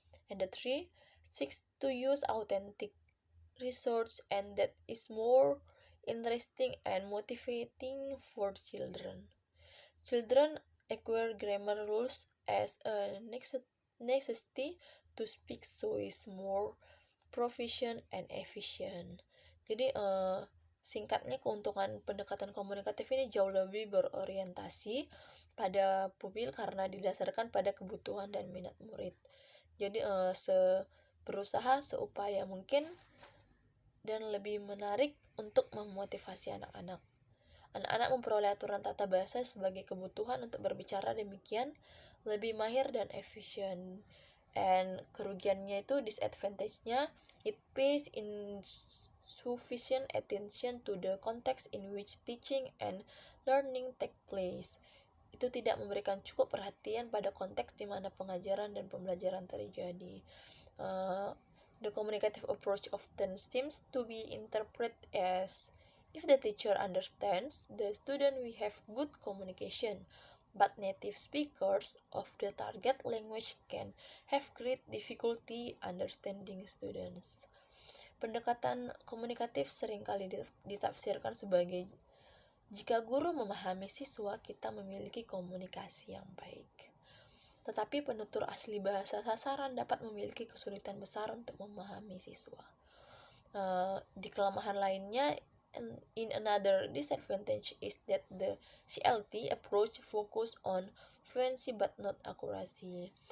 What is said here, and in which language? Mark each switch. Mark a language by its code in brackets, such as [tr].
[en] And the 3, seeks to use authentic resource and that is more interesting and motivating for children. Children acquire grammar rules as a necessity to speak, so is more proficient and efficient. [id] Jadi singkatnya, keuntungan pendekatan komunikatif ini jauh lebih berorientasi pada pupil karena didasarkan pada kebutuhan dan minat murid. Jadi berusaha seupaya mungkin dan lebih menarik untuk memotivasi anak-anak. Anak-anak memperoleh aturan tata bahasa sebagai kebutuhan untuk berbicara, demikian lebih mahir dan efisien. [en] And [id] kerugiannya itu, [en] disadvantage-nya, it pays insufficient attention to the context in which teaching and learning take place. [id] Itu tidak memberikan cukup perhatian pada konteks di mana pengajaran dan pembelajaran terjadi. [en] The communicative approach often seems to be interpreted as, if the teacher understands the student, we have good communication. But native speakers of the target language can have great difficulty understanding students. [id] Pendekatan komunikatif seringkali ditafsirkan sebagai, jika guru memahami siswa, kita memiliki komunikasi yang baik. Tetapi penutur asli bahasa sasaran dapat memiliki kesulitan besar untuk memahami siswa. Di kelemahan lainnya, [en] in another disadvantage is that the CLT approach focus on fluency but not accuracy.